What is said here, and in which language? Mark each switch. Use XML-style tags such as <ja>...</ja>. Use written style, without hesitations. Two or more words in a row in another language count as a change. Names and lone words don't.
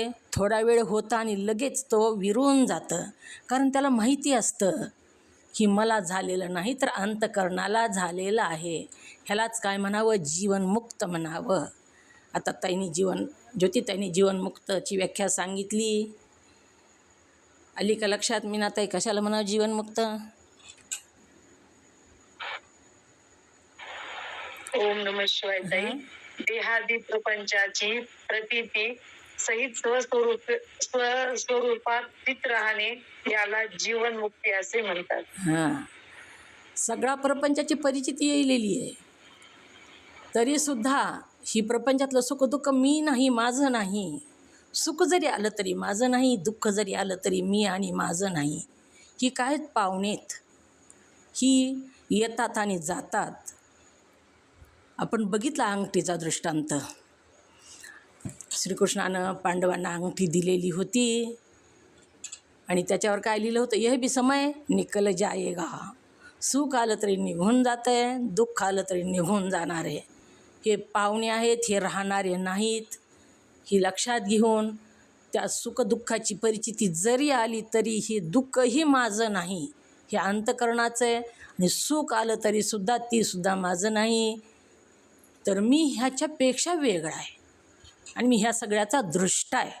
<mr>थोडा वेळ होतं आणि लगेच तो विरून जातं, कारण त्याला माहिती असतं की मला झालेलं नाही तर अंतःकरणाला झालेलं आहे. ह्यालाच काय म्हणावं, जीवनमुक्त म्हणावं. आता ज्योतिताईंनी जीवनमुक्तची व्याख्या सांगितली. आली का लक्षात मीनाताई, कशाला म्हणावं जीवनमुक्त?</mr> <sa>ओम नमः शिवाय</sa> <mr>ताई. देहादी प्रपंचाची प्रतीती सहित स्वस्वरूपात स्थित राहणे याला जीवनमुक्ती असे म्हणतात. हां, सगळा प्रपंचाची परिचिती येलेली आहे, तरीसुद्धा ही प्रपंचातलं सुख दुःख मी नाही, माझं नाही. सुख जरी आलं तरी माझं नाही, दुःख जरी आलं तरी मी आणि माझं नाही. ही काय पाहुणेत, ही येतात आणि जातात. आपण बघितला अंगठीचा दृष्टांत. श्रीकृष्णानं पांडवांना अंगठी दिलेली होती आणि त्याच्यावर काय लिहिलं होतं,</mr> <hi>यह भी समय निकल जाएगा.</hi> <mr>सुख आलं तरी निघून जातं आहे, दुःख आलं तरी निघून जाणार आहे. हे पाहुणे आहेत, हे राहणारे नाहीत. ही लक्षात घेऊन त्या सुखदुःखाची परिचिती जरी आली तरी ही दुःखही माझं नाही, हे अंतःकरणाचं आहे. आणि सुख आलं तरीसुद्धा तीसुद्धा माझं नाही, तर मी ह्याच्यापेक्षा वेगळा आहे आणि मी ह्या सगळ्याचा दृष्टा आहे.</mr>